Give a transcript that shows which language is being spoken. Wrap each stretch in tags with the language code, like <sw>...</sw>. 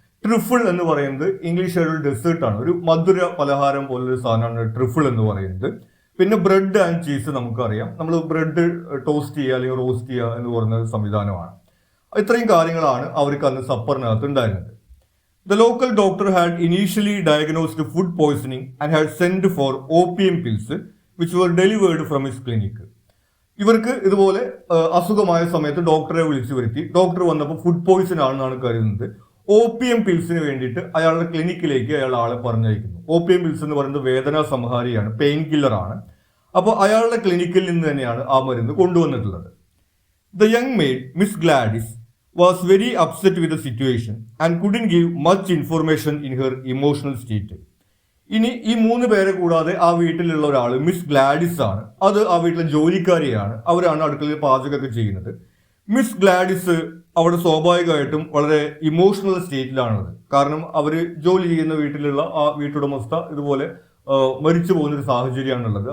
<ml>Truffle എന്ന് പറയുന്നത് ഇംഗ്ലീഷുകാരുടെ ഡെസേർട്ടാണ്, ഒരു മധുര പലഹാരം പോലൊരു സാധനമാണ് ട്രിഫിൾ എന്ന് പറയുന്നത്. പിന്നെ ബ്രെഡ് ആൻഡ് ചീസ് നമുക്കറിയാം, നമ്മൾ ബ്രെഡ് ടോസ്റ്റ് ചെയ്യുക അല്ലെങ്കിൽ റോസ്റ്റ് ചെയ്യുക എന്ന് പറയുന്ന സംവിധാനമാണ്. ഇത്രയും കാര്യങ്ങളാണ് അവർക്ക് അന്ന് സപ്പറിനകത്ത് ഉണ്ടായിരുന്നത്.</ml> <en>The local doctor had initially diagnosed food poisoning and had sent for opium pills which were delivered from his clinic.</en> <ml>ഇവർക്ക് ഇതുപോലെ അസുഖമായ സമയത്ത് ഡോക്ടറെ വിളിച്ചു വരുത്തി. ഡോക്ടർ വന്നപ്പോൾ ഫുഡ് പോയിസൺ ആണെന്നാണ് കരുതുന്നത്. ഓപ്പിയം പിൽസിന് വേണ്ടിയിട്ട് അയാളുടെ ക്ലിനിക്കിലേക്ക് അയാൾ ആളെ പറഞ്ഞയക്കുന്നു. ഓപ്പിയം പിൽസ് എന്ന് പറയുന്നത് വേദനാ സംഹാരിയാണ്, പെയിൻ കില്ലർ ആണ്. അപ്പോൾ അയാളുടെ ക്ലിനിക്കിൽ നിന്ന് തന്നെയാണ് ആ മരുന്ന് കൊണ്ടുവന്നിട്ടുള്ളത്.</ml> <en>The young maid, Miss Gladys, was very upset with the situation and couldn't give much information in her emotional state.</en> <ml>ഇനി ഈ 3 പേരെ കൂടാതെ ആ വീട്ടിലുള്ള ഒരാൾ മിസ് ഗ്ലാഡിസ് ആണ്. അത് ആ വീട്ടിലെ ജോലിക്കാരിയാണ്. അവരാണ് അടുക്കളയിൽ പാചകമൊക്കെ ചെയ്യുന്നത്. മിസ് ഗ്ലാഡിസ് അവിടെ സ്വാഭാവികമായിട്ടും വളരെ ഇമോഷണൽ സ്റ്റേറ്റിലാണുള്ളത്. കാരണം അവർ ജോലി ചെയ്യുന്ന വീട്ടിലുള്ള ആ വീട്ടുടമസ്ഥ ഇതുപോലെ മരിച്ചു പോകുന്നൊരു സാഹചര്യമാണുള്ളത്.</ml>